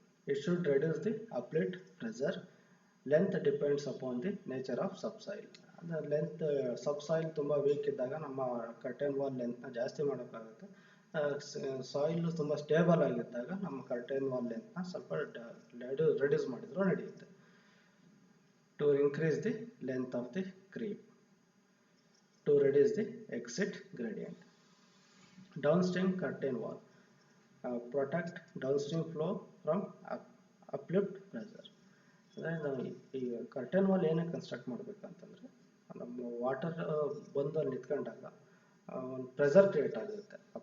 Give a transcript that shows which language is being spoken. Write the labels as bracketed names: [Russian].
[English] It should reduce the uplift pressure. Length depends upon the nature of subsoil. The length subsoil [Kannada] ತುಂಬ weak ಇದ್ದಾಗ ನಮ್ಮ curtain wall ಲೆಂತ್ನ ಜಾಸ್ತಿ ಮಾಡೋಕ್ಕಾಗುತ್ತೆ. Soil ತುಂಬ stable ಆಗಿದ್ದಾಗ ನಮ್ಮ ಕರ್ಟನ್ ವಾಲ್ ಲೆಂತ್ನ ಸ್ವಲ್ಪ ರೆಡ್ಯೂಸ್ ಮಾಡಿದ್ರು ನಡೆಯುತ್ತೆ. [English] To increase the length of the creep, to reduce the exit gradient. Downstream curtain wall protect downstream flow from uplift pressure. [Kannada] ಅಂದರೆ ನಾವು ಈ ಕರ್ಟನ್ ವಾಲ್ ಏನಕ್ಕೆ ಕನ್ಸ್ಟ್ರಕ್ಟ್ ಮಾಡಬೇಕಂತಂದರೆ, ನಮ್ಮ ವಾಟರ್ ಬಂದು ಅಲ್ಲಿ ನಿಂತ್ಕೊಂಡಾಗ ಒಂದು ಪ್ರೆಷರ್ ಕ್ರಿಯೇಟ್ ಆಗುತ್ತೆ.